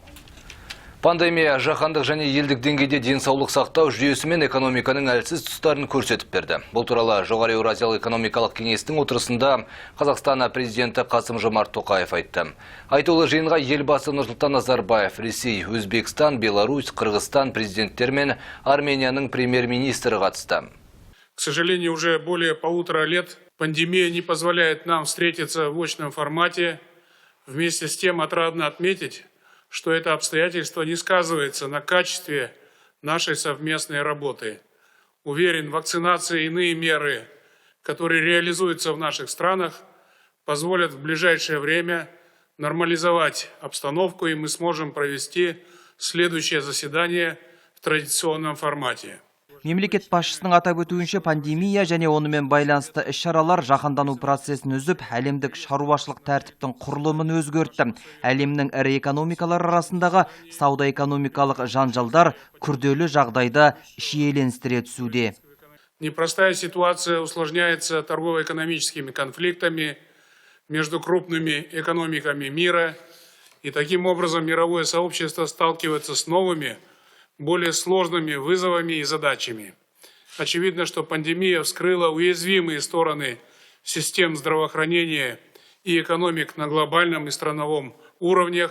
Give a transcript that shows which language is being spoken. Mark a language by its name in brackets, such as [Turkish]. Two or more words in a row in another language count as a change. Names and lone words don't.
[Kazakh] Пандемия жаһандық және елдік деңгейде денсаулық сақтау жүйесі мен экономиканың әлсіз тұстарын көрсетіп берді. Бұл туралы Жоғары Еуразиялық экономикалық кеңестің отырысында Қазақстан президенті Қасым-Жомарт Тоқаев айтты. Айтулы жиынға елбасы Нұрсұлтан Назарбаев, Ресей, Өзбекстан, Беларусь, Қырғызстан президенттері мен Арменияның премьер-министрі қатысты. [Russian] К сожалению, уже более 1,5 лет пандемия не позволяет нам встретиться в очном формате. Вместе с тем отрадно отметить, что это обстоятельство не сказывается на качестве нашей совместной работы. Уверен, вакцинация и иные меры, которые реализуются в наших странах, позволят в ближайшее время нормализовать обстановку, и мы сможем провести следующее заседание в традиционном формате. [Kazakh] Мемлекет басшысының атап өтуінше пандемия және онымен байланысты іс-шаралар жаһандану процесін үзіп, әлемдік шаруашылық тәртіптің құрылымын өзгертті. Әлемнің ірі экономикалар арасындағы сауда-экономикалық жанжалдар күрделі жағдайда шиеленістіре түсуде. [Russian] Непростая ситуация усложняется торгово-экономическими конфликтами между крупными экономиками мира, и таким образом мировое сообщество сталкивается с новыми, более сложными вызовами и задачами. Очевидно, что пандемия вскрыла уязвимые стороны систем здравоохранения и экономик на глобальном и страновом уровнях.